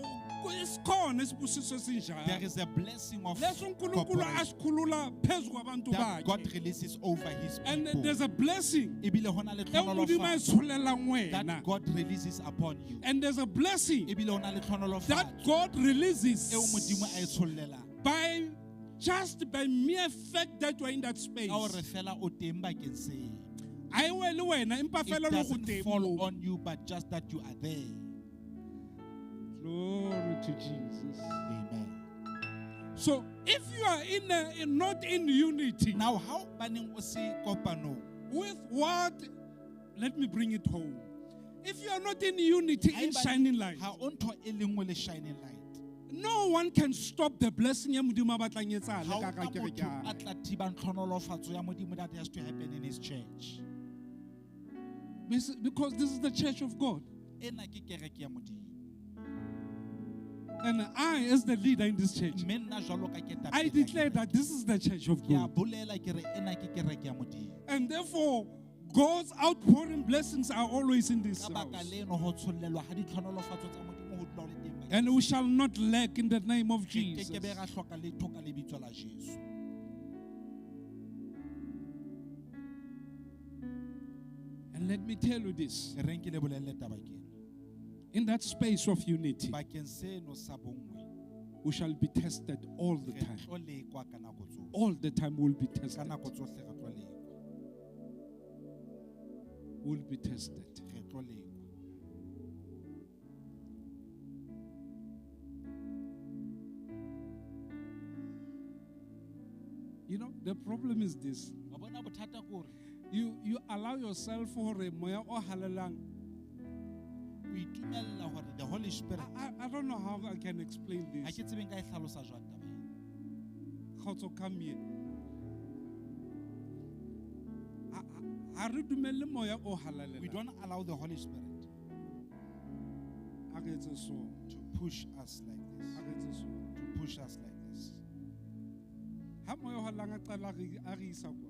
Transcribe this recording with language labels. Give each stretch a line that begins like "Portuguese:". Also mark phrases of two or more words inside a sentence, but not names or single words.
Zulu: Isikhona isibusiso esinjalo.
English: There is a blessing of
Zulu: Leso uNkulunkulu
English: corporation
Zulu: asikhulula phezu kwabantu
English: that God
Zulu: bakhe.
English: releases over his And people. there's a blessing
Southern Sotho: Ebile ho na le e Modimo a tlhonolofatso itsholelang
English: that
Southern Sotho: wena.
English: God releases upon you. And there's a blessing
Southern Sotho: Ebile ho na le
English: that
Southern Sotho: tlhonolofatso
English: God releases
Southern Sotho: eo Modimo a e tshollelang.
English: by mere fact that you are in that space.
Southern Sotho: Ka hore fela o teng bakeng seo. Ai we le wena empa
English: It
Southern Sotho: fela lo go
English: doesn't
Southern Sotho: teng
English: fall
Southern Sotho: moo.
English: on you, but just that you are there. Glory to Jesus. Amen. So if you are not in unity
Southern Sotho: Now, how baneng o se kopano?
English: with what, let me bring it home. If you are not in unity in shining light,
Southern Sotho: Ha o ntho e le nngwe le
English: shining light. no one can stop the blessing
Southern Sotho: ya Modimo a batlang e etsahale Ha ka ona kereke ya motho hao. a tla thibang tlhonolofatso ya Modimo
English: that has to happen in his church. Because this is the church of God.
Southern Sotho: Ena ke kereke ya Modimo.
English: And I, as the leader in this church,
Southern Sotho: Mme nna jwalo ka ketapele
English: I
Southern Sotho: ya
English: declare
Southern Sotho: kereke,
English: that this is the church of
Southern Sotho: ke a
English: God.
Southern Sotho: bolela ke re ena ke kereke ya Modimo.
English: And therefore, God's outpouring blessings are always in this
Southern Sotho: Ka baka
English: house.
Southern Sotho: leno ho tshollelwa ha ditlhonolofatso tsa Modimo ho dula ho le teng bakeng
English: And we shall not lack in the name of
Southern Sotho: Re
English: Jesus.
Southern Sotho: kekebe ra hloka letho ka lebitso la Jesu.
English: And let me tell you this.
Southern Sotho: Ke reng ke le bolelle taba ke ena.
English: In that space of unity,
Southern Sotho: Bakeng seno sa bonngwe,
English: we shall be tested all the
Southern Sotho: re
English: time.
Southern Sotho: tlo lekwa ka nako tsohle.
English: All the time we'll be
Southern Sotho: Ka
English: tested.
Southern Sotho: nako tsohle re tlo lekwa.
English: We'll be tested.
Southern Sotho: Re tlo lekwa.
English: You know, the problem is this.
Southern Sotho: Wa bona bothata ke hore
English: You allow yourself for a
Southern Sotho: moya o halelang. o itumella hore
English: the Holy Spirit, I don't know how I can explain
Southern Sotho: ha
English: this.
Southern Sotho: ke tsebe nka e hlalosa jwang taba ena. Kgotso,
English: come here.
Southern Sotho: Ha re dumelle moya o halalela.
English: We don't allow the Holy Spirit
Southern Sotho: Ha re etse so.
English: to push us like this.
Southern Sotho: Ha re etse so.
English: To push us like this.
Southern Sotho: Ha moya o halalang a qala a re isa kwa.